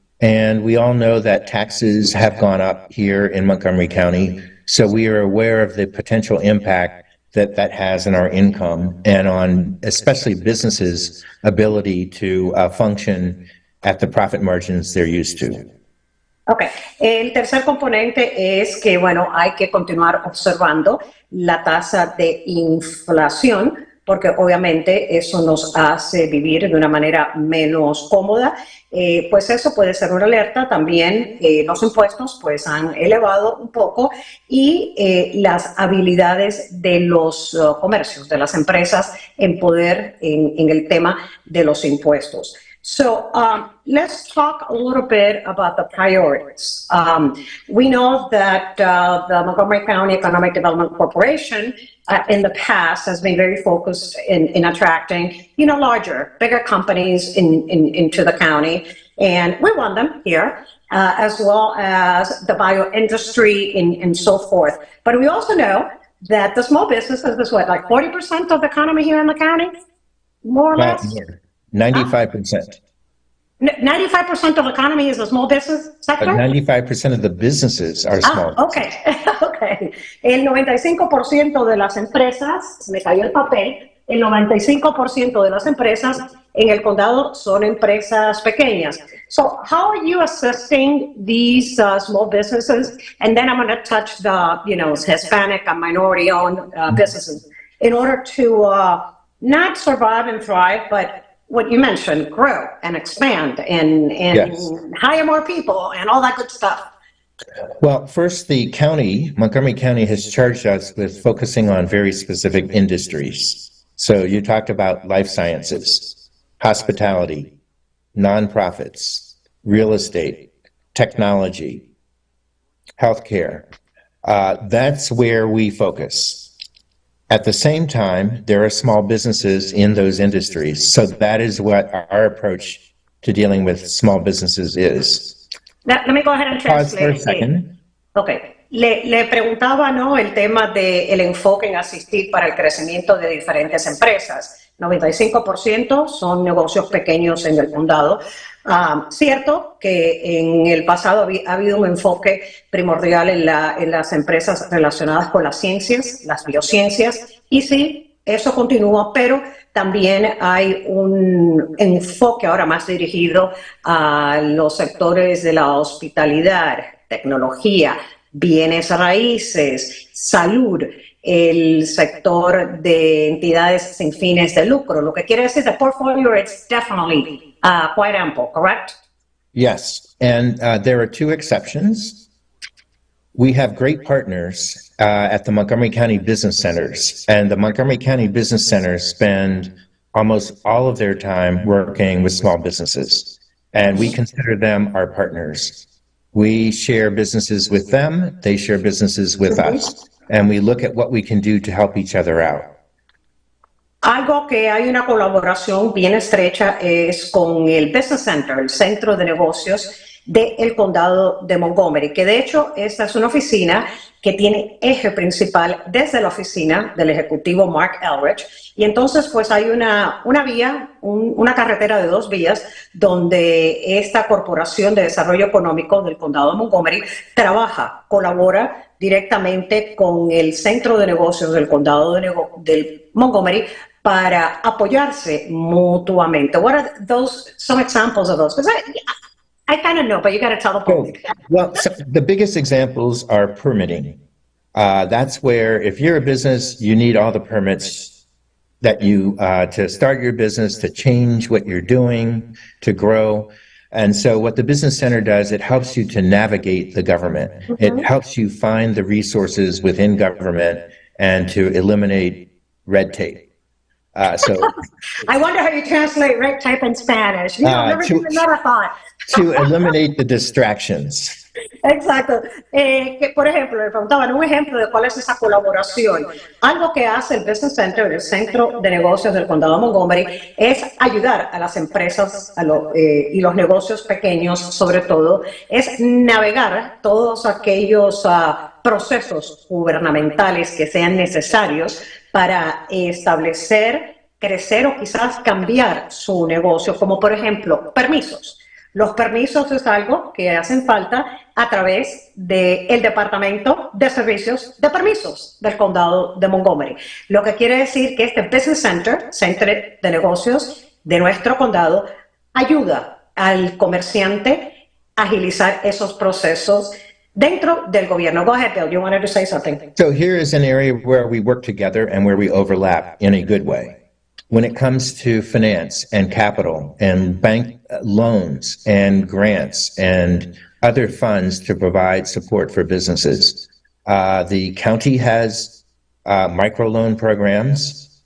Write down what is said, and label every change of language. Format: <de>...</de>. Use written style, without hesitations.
<en>And we all know that taxes have gone up here in Montgomery County, so we are aware of the potential impact that has on our income and on especially businesses' ability to function at the profit margins they're used to.</en> <es>Ok, el tercer componente es que, bueno, hay que continuar observando la tasa de inflación, porque obviamente eso nos hace vivir de una manera menos cómoda. Pues eso puede ser una alerta. También los impuestos pues han elevado un poco y las habilidades de los comercios, de las empresas en poder en el tema de los impuestos.</es> <en>So let's talk a little bit about the priorities. We know that the Montgomery County Economic Development Corporation in the past has been very focused in attracting, larger, bigger companies into the county. And we want them here, as well as the bio industry and so forth. But we also know that the small businesses is like 40% of the economy here in the county, more or less? 95%. 95% of the economy is the small business sector? 95% of the businesses are small.</en> <es>Okay. El 95% de las empresas, se me cayó el papel, el 95% de las empresas en el condado son empresas pequeñas.</es> <en>So how are you assessing these small businesses? And then I'm going to touch the, Hispanic and minority-owned businesses in order to not survive and thrive, but what you mentioned, grow and expand and Yes. hire more people and all that good stuff. Well, first, the county, Montgomery County, has charged us with focusing on very specific industries. So you talked about life sciences, hospitality, nonprofits, real estate, technology, healthcare. That's where we focus. At the same time, there are small businesses in those industries. So that is what our approach to dealing with small businesses is. Let me go ahead and Pause translate. for a second. Okay.</en> <es>Le preguntaba, ¿no?, el tema del enfoque en asistir para el crecimiento de diferentes empresas. 95% son negocios pequeños en el condado. Cierto que en el pasado ha habido un enfoque primordial en las empresas relacionadas con las ciencias, las biociencias, y sí, eso continúa, pero también hay un enfoque ahora más dirigido a los sectores de la hospitalidad, tecnología, bienes raíces, salud, el sector de entidades sin fines de lucro. Lo que quiere decir,</es> <en>the portfolio is definitely quite ample, correct? Yes, and there are two exceptions. We have great partners at the Montgomery County Business Centers, and the Montgomery County Business Centers spend almost all of their time working with small businesses, and we consider them our partners. We share businesses with them, they share businesses with us, and we look at what we can do to help each other out.</en> <es>Algo que hay una colaboración bien estrecha es con el Business Center, el centro de negocios del Condado de Montgomery, que de hecho esta es una oficina que tiene eje principal desde la oficina del Ejecutivo Mark Elrich, y entonces pues hay una vía, una carretera de 2 vías donde esta Corporación de Desarrollo Económico del Condado de Montgomery trabaja, colabora directamente con el Centro de Negocios del Condado de Montgomery para apoyarse mutuamente.</es> <en>What are some examples of those? Because I kind of know, but you got to tell the public. Well, so the biggest examples are permitting. That's where if you're a business, you need all the permits that you to start your business, to change what you're doing, to grow. And so what the Business Center does, it helps you to navigate the government. It helps you find the resources within government and to eliminate red tape. So I wonder how you translate red tape in Spanish. You know, never given that a thought. To eliminate the distractions.</en> <es>Exacto. Que, por ejemplo, le preguntaban un ejemplo de cuál es esa colaboración. Algo que hace el Business Center, el Centro de Negocios del Condado de Montgomery, es ayudar a las empresas y los negocios pequeños, sobre todo, es navegar todos aquellos procesos gubernamentales que sean necesarios para establecer, crecer o quizás cambiar su negocio, como por ejemplo, permisos. Los permisos es algo que hacen falta a través del Departamento de Servicios de Permisos del Condado de Montgomery. Lo que quiere decir que este Business Center, Centro de Negocios de nuestro condado, ayuda al comerciante a agilizar esos procesos dentro del gobierno.</es> <en>Go ahead, Bill. You wanted to say something. So here is an area where we work together and where we overlap in a good way. When it comes to finance and capital and bank loans and grants and other funds to provide support for businesses, the county has microloan programs.</en>